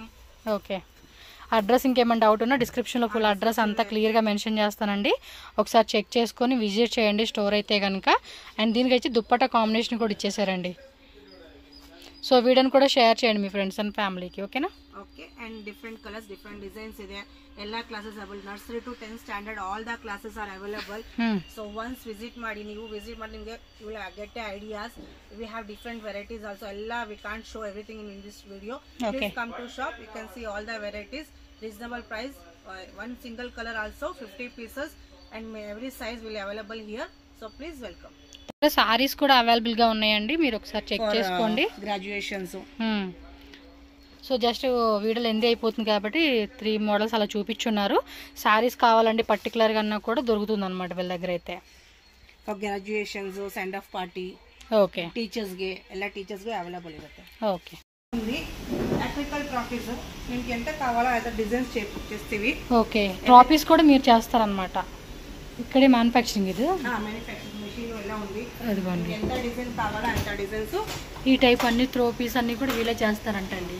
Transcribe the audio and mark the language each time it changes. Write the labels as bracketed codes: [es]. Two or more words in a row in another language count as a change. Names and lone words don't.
[te] ఓకే, అడ్రస్ ఇంకేమైనా డౌట్ ఉన్నా డిస్క్రిప్షన్లో [en] full address [te] అంతా క్లియర్గా మెన్షన్ చేస్తానండి. ఒకసారి చెక్ చేసుకొని విజిట్ చేయండి స్టోర్ అయితే కనుక. అండ్ దీనికి వచ్చి దుప్పట్టా కాంబినేషన్ కూడా ఇచ్చేసారండి. సో వీడియోని కూడా షేర్ చేయండి మీ [en] friends and family. [te] ఓకేనా? [en] okay, and different colors, different designs ಇದೆ. ಎಲ್ಲ classes available, nursery to 10th standard all the classes are available. so once visit [kn] ಮಾಡಿ, ನೀವು ವಿಸಿಟ್ ಮಾಡಿ ನಿಮಗೆ [en] you will get ideas. we have different varieties also. ಎಲ್ಲ we can't show everything in this video. please come to shop, you can see all the varieties. reasonable price, one single color also 50 pieces and every size will available here. So please welcome. [te] సారీస్ కూడా అవైలబుల్ గా ఉన్నాయండి, మీరు ఒకసారి చెక్ చేసుకోండి. గ్రాడ్యుయేషన్స్. [en] so just video length [te] అయిపోతుంది కాబట్టి 3 మోడల్స్ అలా చూపించున్నారు. సారీస్ కావాలండి పర్టికులర్ గా అన్నా కూడా దొరుకుతుంది అనమాట వీళ్ళ దగ్గర అయితే. [en] graduations, send off party, [te] ఓకే, [kn] టీచర్స్ ಗೆ ಎಲ್ಲ టీచర్స్ ಗೆ అవైలబుల్ ಇರುತ್ತೆ. [te] ఓకే, ఉంది [en] technical trophies [te] మీకు ఎంత కావాలో అయితే డిజైన్స్ చేపిస్తావి. ఓకే, ట్రాఫీస్ కూడా మీరు చేస్తారన్నమాట. ఇక్కడే మ్యానుఫ్యాక్చరింగ్ ఇది. [en] manufacturing machine [te] ఎలా ఉంది, అదిగోండి. ఎంత డిజైన్ కావాలో అంత డిజైన్స్. ఈ టైప్ అన్ని ట్రోఫీస్ అన్ని కూడా వీళ్ళే చేస్తారంటండి.